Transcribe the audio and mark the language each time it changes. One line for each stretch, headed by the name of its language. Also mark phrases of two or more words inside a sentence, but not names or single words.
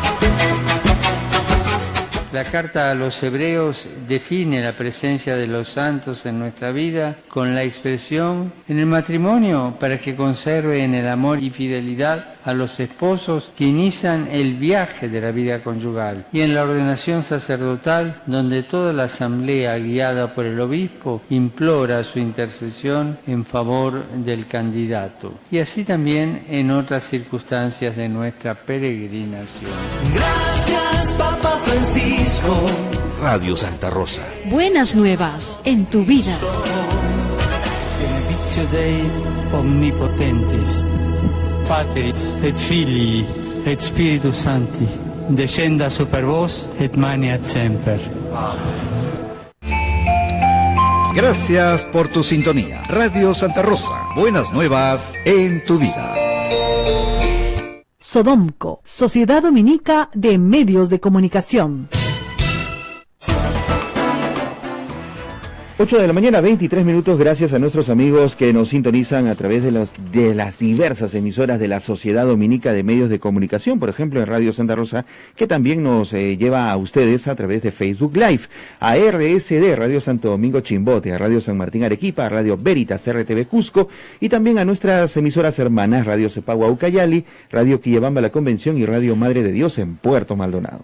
Spanish: La carta a los hebreos define la presencia de los santos en nuestra vida con la expresión en el matrimonio para que conserven el amor y fidelidad a los esposos que inician el viaje de la vida conyugal, y en la ordenación sacerdotal donde toda la asamblea guiada por el obispo implora su intercesión en favor del candidato, y así también en otras circunstancias de nuestra peregrinación. Gracias, Papa Francisco. Radio Santa Rosa. Buenas nuevas en tu vida.
Latin: Benedictio Dei omnipotentis, Patris et Filii et Spiritus Sancti, descenda super vos et maneat semper.
Spanish: Gracias por tu sintonía. Radio Santa Rosa, buenas nuevas en tu vida. Sodomco, Sociedad Dominica de Medios de Comunicación. 8 de la mañana, 23 minutos, gracias a nuestros amigos que nos sintonizan a través de las diversas emisoras de la Sociedad Dominica de Medios de Comunicación, por ejemplo en Radio Santa Rosa, que también nos lleva a ustedes a través de Facebook Live, a RSD, Radio Santo Domingo Chimbote, a Radio San Martín Arequipa, a Radio Veritas, RTV Cusco, y también a nuestras emisoras hermanas, Radio Cepagua Ucayali, Radio Quillabamba La Convención y Radio Madre de Dios en Puerto Maldonado.